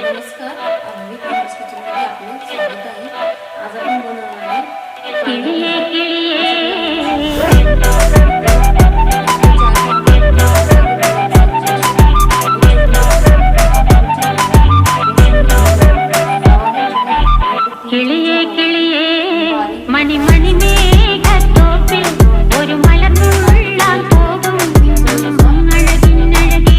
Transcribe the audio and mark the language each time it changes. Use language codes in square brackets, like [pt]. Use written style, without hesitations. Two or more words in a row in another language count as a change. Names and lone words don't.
[mr] नमस्कार, मी कॉम्प्लेक्स किचनमध्ये आपलं स्वागत आहे. आज आपण बनवणार आहे [ml] കിളിയേ കിളിയേ മണിമണി മേഘത്തോപ്പിൽ ഒരു മലർന്നുള്ളാൻ പോകും അഴകിനഴകേ.